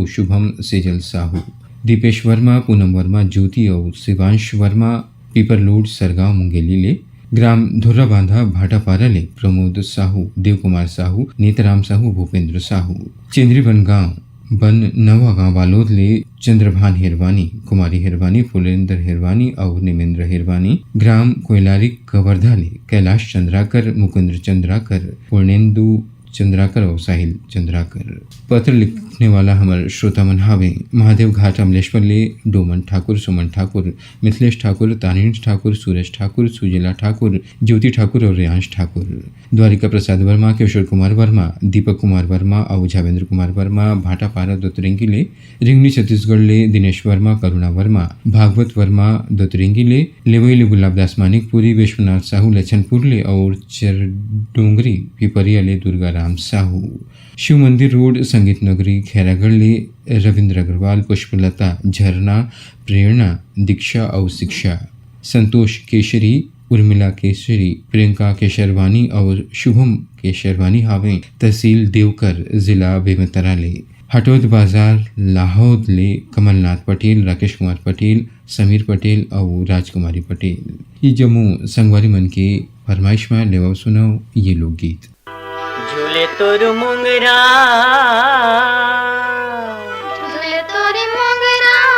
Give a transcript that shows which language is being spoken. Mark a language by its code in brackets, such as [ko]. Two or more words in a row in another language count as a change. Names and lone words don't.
[hne] शुभम सेजल साहू, दीपेश वर्मा, पूनम वर्मा, ज्योति और शिवांश वर्मा, पीपरलोड सरगांव मुंगेली ले, ग्राम धुर्रा बांधा भाटापारा ले प्रमोद साहू, देव कुमार साहू, नेतराम साहू, भूपेंद्र साहू, चेंद्रीवन गांव बन नवा गांव वालोद ले चंद्रभान हिरवानी, कुमारी हिरवानी, फुलेंद्र हिरवानी और निमेंद्र हिरवानी, ग्राम कोयलारी कवर्धा ले कैलाश चंद्राकर, मुकुंद्र चंद्राकर, पूर्णेंदु चंद्राकर और साहिल चंद्राकर। पत्र लिखने वाला हमारे श्रोता मन हावे महादेव घाट अमलेश्वर ले डोमन ठाकुर, सुमन ठाकुर, मिथिलेश ठाकुर, तानिश ठाकुर, सूरज ठाकुर, सुजिला ठाकुर, ज्योति ठाकुर और रियांश ठाकुर, द्वारिका प्रसाद वर्मा, किशोर कुमार वर्मा, दीपक कुमार वर्मा और झावेंद्र कुमार वर्मा, भाटापारा दोतरिंगी ले, रिंगनी छत्तीसगढ़ ले दिनेश वर्मा, करुणा वर्मा, भागवत वर्मा दोतरिंगी ले, लेवई ले गुलाबदास मानिकपुरी, विश्वनाथ साहू लछनपुर ले और चरडोंगरी पिपरिया ले दुर्गा राम साहू, शिव मंदिर रोड संगीत नगरी खैरागढ़ ले रविंद्र अग्रवाल, पुष्पलता, झरना, प्रेरणा, दीक्षा और शिक्षा, संतोष केशरी, उर्मिला केशरी, प्रियंका केशरवानी और शुभम केशरवानी हावे तहसील देवकर जिला बेमेतरा ले, हटोद बाजार लाहौद ले कमलनाथ पटेल, राकेश कुमार पटेल, समीर पटेल और राजकुमारी पटेल। ये जम्मू संगवारी मन के फरमाइश में लेवा सुनो ये लोकगीत। झूले तोर मुंगरा, झूले तोरी मोगरा,